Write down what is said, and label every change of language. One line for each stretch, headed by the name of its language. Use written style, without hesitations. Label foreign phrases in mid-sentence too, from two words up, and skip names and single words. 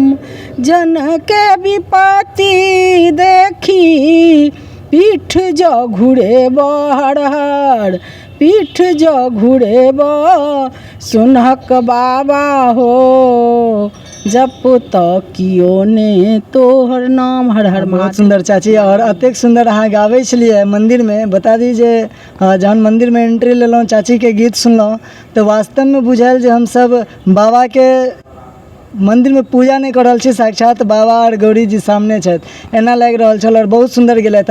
Maithili: जन के विपत्ति देखी पीठ जो घूरे बहर पीठ जो घूरे ब सुनहक बाबा हो जप तकियो ने तोहर नाम। हर हर बहुत सुंदर चाची और अतेक सुंदर अहाँ गाबै छलिए मंदिर में। बता दी जे जहन मंदिर में एंट्री लेलहुँ चाची के गीत सुनलहुँ तो वास्तव में बुझायल जे हम सब बाबा के मंदिर में पूजा नहीं कर रहल छी, साक्षात बाबा और गौरी जी सामने छथि एना लागि रहल छल और बहुत सुंदर गेलथि।